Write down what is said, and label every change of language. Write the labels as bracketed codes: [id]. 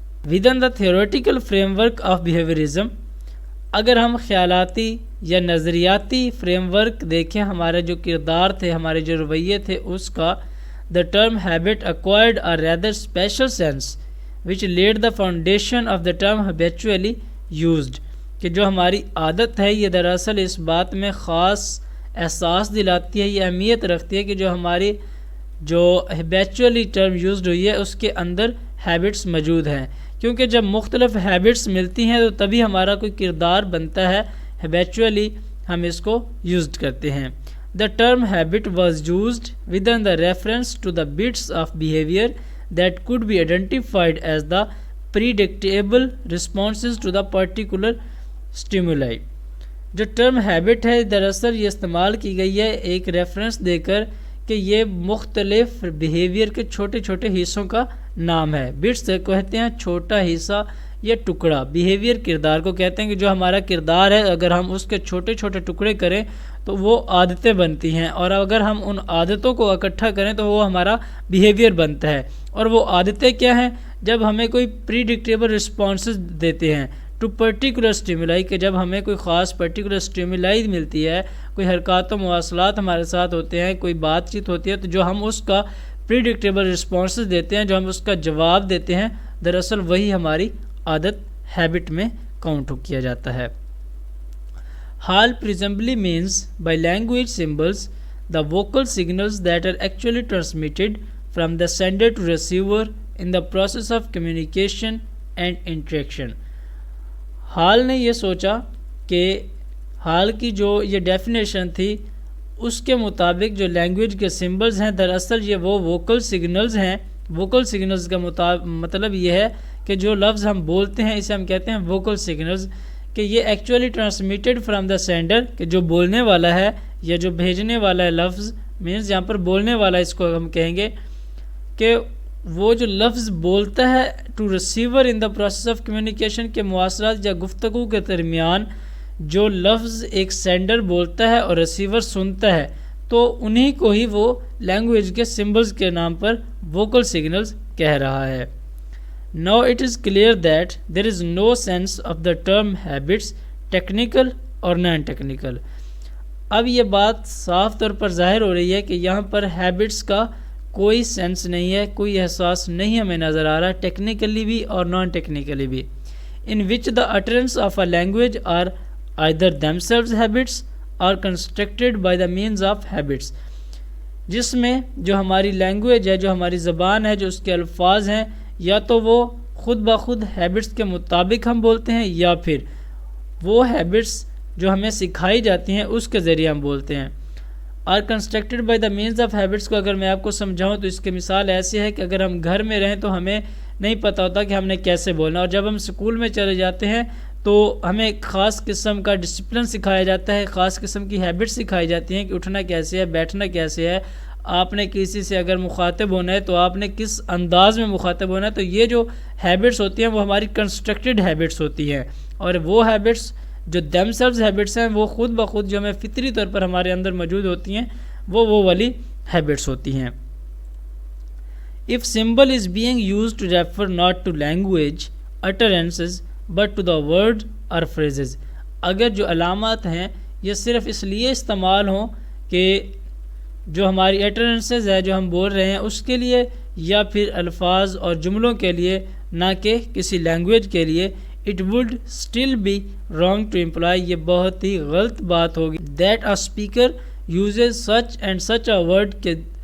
[ur] Within the theoretical frame work of بیہیویئرزم، اگر ہم خیالاتی یا نظریاتی فریم ورک دیکھیں ہمارے جو کردار تھے، ہمارے جو رویے تھے اس کا، the term habit [en] acquired a rather special sense which laid the foundation of the term habitually used، [ur] کہ جو ہماری عادت ہے یہ دراصل اس بات میں خاص احساس دلاتی ہے، یہ اہمیت رکھتی ہے کہ جو ہماری جو ہیبیچولی ٹرم یوزڈ ہوئی ہے اس کے اندر ہیبٹس موجود ہیں، کیونکہ جب مختلف ہیبٹس ملتی ہیں تو تبھی ہمارا کوئی کردار بنتا ہے. ہیبیچولی ہم اس کو یوزڈ کرتے ہیں. [en] The term habit was used within the reference to the bits of behavior that could be identified as the predictable responses to the particular stimuli. [ur] جو ٹرم ہیبٹ ہے دراصل یہ استعمال کی گئی ہے ایک ریفرنس دے کر کہ یہ مختلف بیہیویئر کے چھوٹے چھوٹے حصوں کا نام ہے. بٹس کہتے ہیں چھوٹا حصہ یا ٹکڑا، بیہیویئر کردار کو کہتے ہیں کہ جو ہمارا کردار ہے اگر ہم اس کے چھوٹے چھوٹے ٹکڑے کریں تو وہ عادتیں بنتی ہیں، اور اگر ہم ان عادتوں کو اکٹھا کریں تو وہ ہمارا بیہیویئر بنتا ہے. اور وہ عادتیں کیا ہیں؟ جب ہمیں کوئی پریڈکٹیبل رسپانسز دیتے ہیں ٹو پرٹیکولر اسٹیمولائی، کہ جب ہمیں کوئی خاص پرٹیکولر اسٹیمولائی ملتی ہے، کوئی حرکات و مواصلات ہمارے ساتھ ہوتے ہیں، کوئی بات چیت ہوتی ہے، تو جو ہم اس کا پریڈکٹیبل رسپانسز دیتے ہیں، جو ہم اس کا جواب دیتے ہیں، دراصل وہی ہماری عادت ہیبٹ میں کاؤنٹ کیا جاتا ہے. [en] Hall presumably means by language symbols the vocal signals that are actually transmitted from the sender to receiver in the process of communication and interaction. [ur] Hall نے یہ سوچا کہ ہال کی جو یہ ڈیفینیشن تھی اس کے مطابق جو لینگویج کے سمبلز ہیں دراصل یہ وہ ووکل سگنلز ہیں. ووکل سگنلز کا مطلب یہ ہے کہ جو لفظ ہم بولتے ہیں اسے ہم کہتے ہیں ووکل سگنلز، کہ یہ actually transmitted from the sender, کہ جو بولنے والا ہے یا جو بھیجنے والا ہے لفظ، مینز یہاں پر بولنے والا اس کو ہم کہیں گے کہ وہ جو لفظ بولتا ہے to receiver in the process of communication, کے مواصلات یا گفتگو کے درمیان جو لفظ ایک سینڈر بولتا ہے اور ریسیور سنتا ہے تو انہی کو ہی وہ لینگویج کے سمبلز کے نام پر ووکل سگنلز کہہ رہا ہے. [en] Now it is clear that there is no sense of the term habits, technical or non-technical. [ur] اب یہ بات صاف طور پر ظاہر ہو رہی ہے کہ یہاں پر ہیبٹس کا کوئی سینس نہیں ہے، کوئی احساس نہیں ہمیں نظر آ رہا، ٹیکنیکلی بھی اور نان ٹیکنیکلی بھی. [en] In which the utterance of a language are either themselves habits or constructed by the means of habits. [ur] جس میں جو ہماری لینگویج ہے، جو ہماری زبان ہے، جو اس کے الفاظ ہیں، یا تو وہ خود بخود ہیبٹس کے مطابق ہم بولتے ہیں یا پھر وہ ہیبٹس جو ہمیں سکھائی جاتی ہیں اس کے ذریعے ہم بولتے ہیں. Are constructed by the means of habits کو اگر میں آپ کو سمجھاؤں تو اس کی مثال ایسی ہے کہ اگر ہم گھر میں رہیں تو ہمیں نہیں پتہ ہوتا کہ ہم نے کیسے بولنا، اور جب ہم اسکول میں چلے جاتے ہیں تو ہمیں ایک خاص قسم کا ڈسپلن سکھایا جاتا ہے، خاص قسم کی ہیبٹس سکھائی جاتی ہیں کہ اٹھنا کیسے ہے، بیٹھنا کیسے ہے، آپ نے کسی سے اگر مخاطب ہونا ہے تو آپ نے کس انداز میں مخاطب ہونا ہے. تو یہ جو ہیبٹس ہوتی ہیں وہ ہماری کنسٹرکٹڈ ہیبٹس ہوتی ہیں، اور وہ ہیبٹس جو دیم سیلوز ہیبٹس ہیں وہ خود بخود جو ہمیں فطری طور پر ہمارے اندر موجود ہوتی ہیں وہ والی ہیبٹس ہوتی ہیں. [en] If symbol is being used to refer not to language utterances but to the word or phrases. [ur] اگر جو علامات ہیں یہ صرف اس لیے استعمال ہوں کہ جو ہماری اٹرنسز ہے جو ہم بول رہے ہیں اس کے لیے یا پھر الفاظ اور جملوں کے لیے، نہ کہ کسی لینگویج کے لیے، [en] it would still be wrong to imply، [ur] یہ بہت ہی غلط بات ہوگی [en] that a speaker uses such and such a word، [ur] کہ